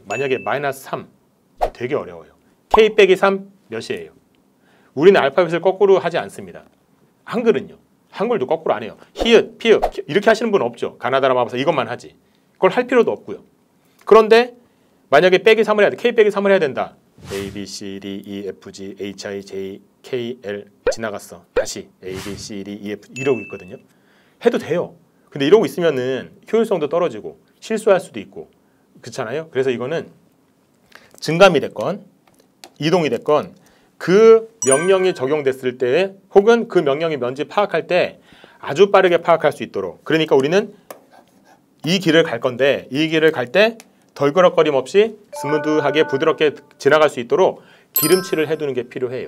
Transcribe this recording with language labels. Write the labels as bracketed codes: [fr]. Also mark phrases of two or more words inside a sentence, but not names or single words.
[ko] 만약에 마이너스 3 되게 어려워요. K 빼기 3 몇이에요? 우리는 알파벳을 거꾸로 하지 않습니다. 한글은요. 한글도 거꾸로 안 해요. 히읗, 피읗 이렇게 하시는 분 없죠. 가나다라 마법사 이것만 하지. 그걸 할 필요도 없고요. 그런데 만약에 빼기 3을 해야 돼. K 빼기 3을 해야 된다. [en] A, B, C, D, E, F, G, H, I, J, K, L 지나갔어. 다시 A, B, C, D, E, F [ko] 이러고 있거든요. 해도 돼요. 근데 이러고 있으면은 효율성도 떨어지고 실수할 수도 있고 그렇잖아요. 그래서 이거는 증감이 됐건 이동이 됐건 그 명령이 적용됐을 때 혹은 그 명령이 뭔지 파악할 때 아주 빠르게 파악할 수 있도록, 그러니까 우리는 이 길을 갈 건데 이 길을 갈 때 덜그럭거림 없이 스무드하게 부드럽게 지나갈 수 있도록 기름칠을 해두는 게 필요해요.